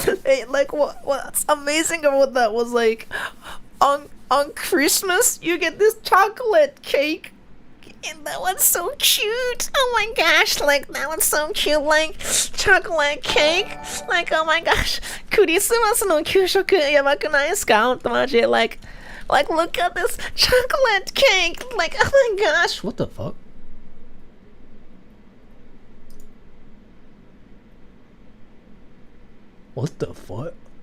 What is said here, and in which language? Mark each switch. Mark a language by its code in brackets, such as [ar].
[en] Hey, like what's amazing about that was like on Christmas you get this chocolate cake. And that one's so cute. Oh my gosh, like that one's so cute. Like chocolate cake. Like oh my gosh, [ja] クリスマスの給食やばくないですか？ほんとマジで [en] like look at this chocolate cake. Like oh my gosh, what the fuck? What the fuck?